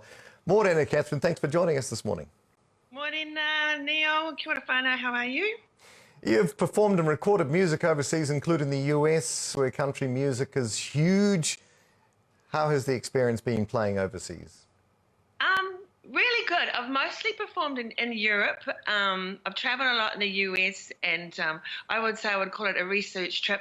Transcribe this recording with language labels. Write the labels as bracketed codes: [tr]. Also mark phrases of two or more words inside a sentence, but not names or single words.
[en] Morena, Catherine, thanks for joining us this morning. Morena, Neil, [mi] kia ora whanau, [en] how are you? You've performed and recorded music overseas, including the US, where country music is huge. How has the experience been playing overseas? Really good. I've mostly performed in Europe. I've travelled a lot in the US, and I would say I would call it a research trip.